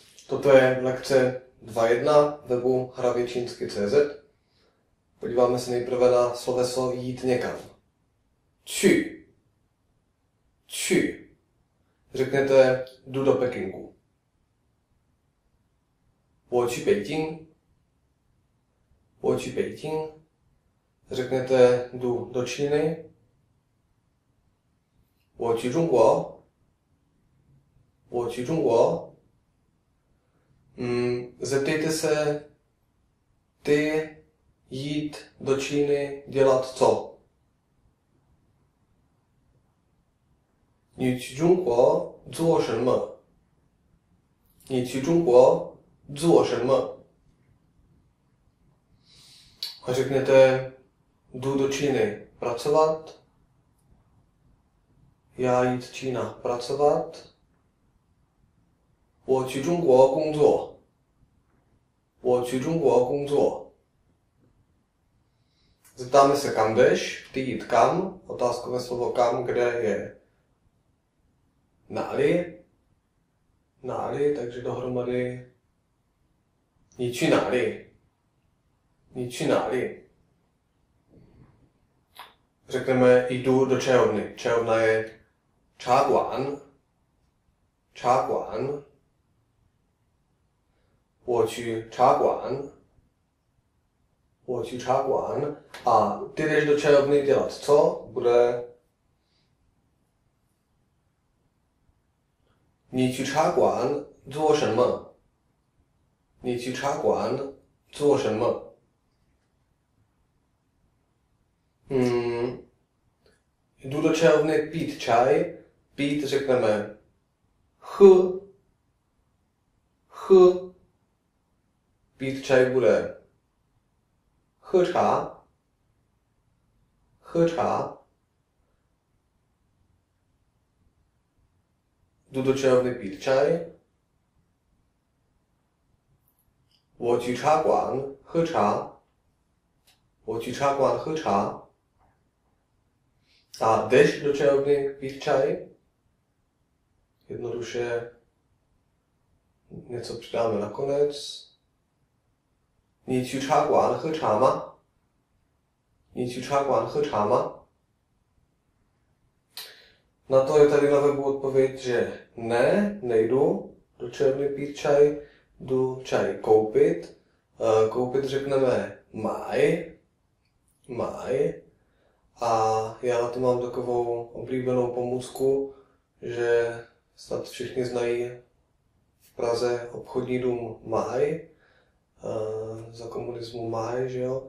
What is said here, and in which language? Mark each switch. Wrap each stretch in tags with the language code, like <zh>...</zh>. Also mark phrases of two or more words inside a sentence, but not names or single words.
<cs>Toto je lekce 2.1 webu hravěčínsky.cz. Podíváme se nejprve na sloveso jít někam. Či. Či. Řeknete jdu do Pekingu.</cs> <zh>我去北京. 我去北京.</zh> <cs>Řeknete jdu do Číny.</cs> <zh>我去中国. 我去中国.</zh> <cs>Zeptejte se, ty jít do Číny dělat co?</cs> <zh>你去中国做什么? 你去中国做什么?</zh> <cs>A řeknete, jdu do Číny pracovat. Já jít Čína pracovat.</cs> <zh>我去中国工作. 我去中国工作.</zh> <cs>Zeptáme se, kam jdeš, ty jít kam, otázkové slovo kam, kde je náli, takže dohromady</cs> <zh>你去哪里? 你去哪里?</zh> <cs>Řekneme, jdu do čajovny. Čajovna je</cs> <zh>茶馆. 茶馆. 我去茶馆. 我去茶馆.</zh> <cs>A ty jdeš do čajovny dělat co? Bude</cs> <zh>你去茶馆做什么? 你去茶馆做什么?</zh> <cs>Jdu do čajovny pít čaj. Pít řekneme</cs> <zh>喝. 喝.</zh> <cs>Pít čaj bude</cs> <zh>喝茶.</zh> <cs>喝茶. Jdu do čajovny pít čaj.</cs> <zh>我去茶馆喝茶. 我去茶馆喝茶.</zh> <cs>A jdeš do čajovny pít čaj? Jednoduše něco přidáme nakonec.</cs> <zh>你去茶馆喝茶吗? 你去茶馆喝茶吗?</zh> <cs>Na to je tady na webu odpověď, že ne, nejdu do čajovny pít čaj, jdu čaj koupit. Koupit řekneme maj. A já na to mám takovou oblíbenou pomůcku, že snad všichni znají v Praze obchodní dům Máj, za komunismu Máj, že jo.</cs>